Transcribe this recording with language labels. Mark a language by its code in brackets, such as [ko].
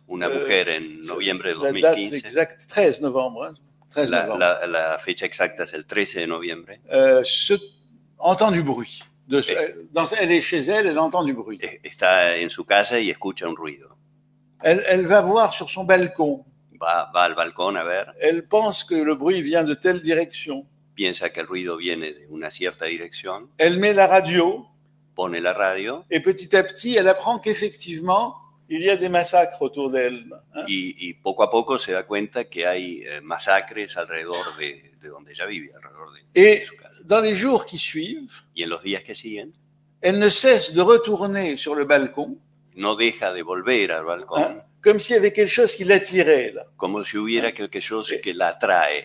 [es] Una mujer en noviembre de 2015. [fr] La date exacte, 13 novembre. Hein, 13 novembre. [es] La fecha exacta es el 13 de noviembre. [fr] Entend du bruit. Elle est chez elle, elle entend du bruit. [es] Está en su casa y escucha un ruido. [fr] Elle va voir sur son balcon. [es] Va al balcón a ver. [fr] Elle pense que le bruit vient de telle direction. [es] Piensa que el ruido viene de una cierta dirección. [fr] Elle met la radio. [es] Pone la radio. [fr] Et petit à petit, elle apprend qu'effectivement, il y a des massacres autour d'elle. Hein? [es] Y poco a poco se da cuenta que hay masacres alrededor de donde ella vive, alrededor de su casa. [fr] Dans les jours qui suivent, [es] y en los días que siguen, [fr] elle ne cesse de retourner sur le balcon, [es] no deja de volver al balcón, [fr] hein, comme s'il y avait quelque chose qui l'attirait là. [es] como si hubiera [fr] quelque chose [es] que la atrae.